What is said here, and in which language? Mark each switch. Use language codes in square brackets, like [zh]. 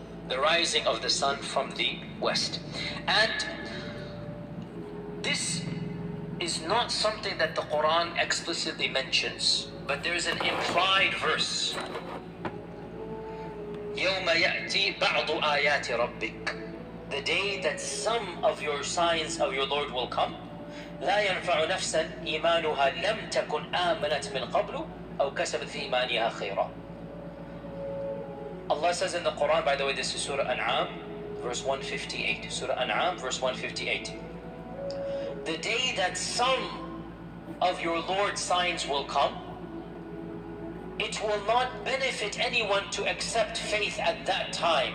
[en] The rising of the sun from the west. And this is not something that the Quran explicitly mentions, but there is an implied verse. [ar] يَوْمَ يَأْتِي بَعْضُ آيَاتِ رَبِّكَ. [en] The day that some of your signs of your Lord will come. [ar] لا ينفع نفسا إيمانها لم تكن آمنت من قبل أو كسبت في إيمانها خيرا. [en] Allah says in the Quran, by the way, this is Surah An'am, verse 158. Surah An'am, verse 158. The day that some of your Lord's signs will come, it will not benefit anyone to accept faith at that time.